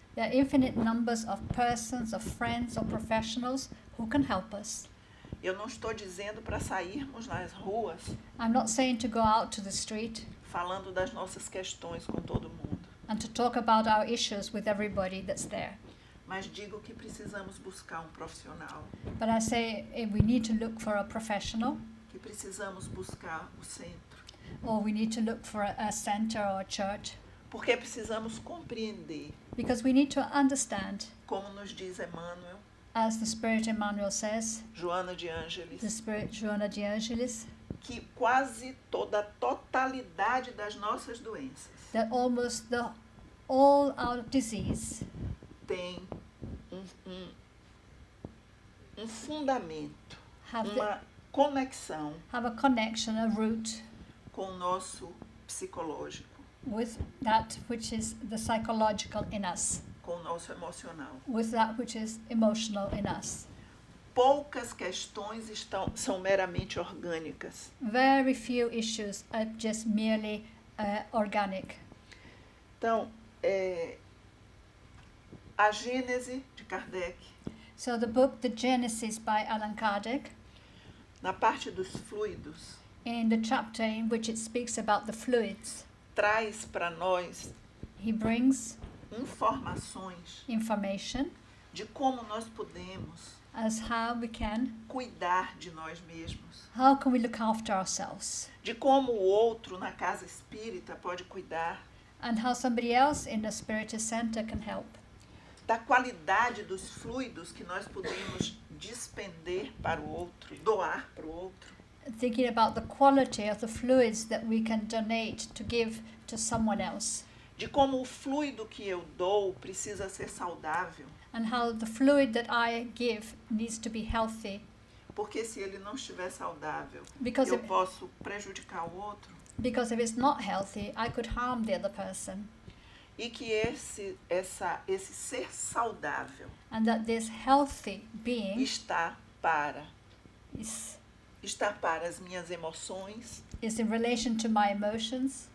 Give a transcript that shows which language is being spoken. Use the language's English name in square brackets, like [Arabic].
[English] There are infinite numbers of persons, of friends, or professionals who can help us. [Portuguese] Eu não estou dizendo para sairmos nas ruas [English] I'm not saying to go out to the street [Portuguese] falando das nossas questões com todo mundo, [English] and to talk about our issues with everybody that's there. [Portuguese] mas digo que precisamos buscar um profissional, [English] But I say we need to look for a professional, [Portuguese] que precisamos buscar o centro, [English] or we need to look for a center or a church, [Portuguese] porque precisamos compreender, [English] because we need to understand, [Portuguese] como nos diz Emmanuel, [English] as the Spirit Emmanuel says, [Portuguese] Joana de [English] the [Portuguese] Ângeles, [English] Spirit Joana de Angelis, [Portuguese] que quase toda a totalidade das nossas doenças [English] that almost all our disease [Portuguese] tem um fundamento, [English] have [Portuguese] uma conexão [English] have a connection, a root [Portuguese] com o nosso psicológico, [English] with that which is the psychological in us, [Portuguese] com o nosso emocional. [English] with that which is emotional in us. [Portuguese] Poucas questões são meramente orgânicas. [English] Very few issues are just merely organic. [Portuguese] Então, a Gênese de Kardec, [English] So the book The Genesis by Allan Kardec, [Portuguese] na parte dos fluidos, [English] in the chapter in which it speaks about the fluids, [Portuguese] traz para nós [English] he brings [Portuguese] informações [English] information [Portuguese] de como nós podemos [English] as how we can, [Portuguese] cuidar de nós mesmos, [English] how can we look after ourselves, [Portuguese] de como o outro na casa espírita pode cuidar, [English] and how somebody else in the Spiritist Center can help, [Portuguese] da qualidade dos fluidos que nós podemos despender para o outro, doar para o outro, [English] thinking about the quality of the fluids that we can donate to give to someone else, [Portuguese] de como o fluido que eu dou precisa ser saudável, [English] and how the fluid that I give needs to be healthy, [Portuguese] porque se ele não estiver saudável, [English] because [Portuguese] eu [English] if, [Portuguese] posso prejudicar o outro, [English] because if it's not healthy, I could harm the other person, [Portuguese] e que esse ser saudável [English] and that this healthy being [Portuguese] está para [English] is [Portuguese] as minhas emoções, [English] in relation to my emotions,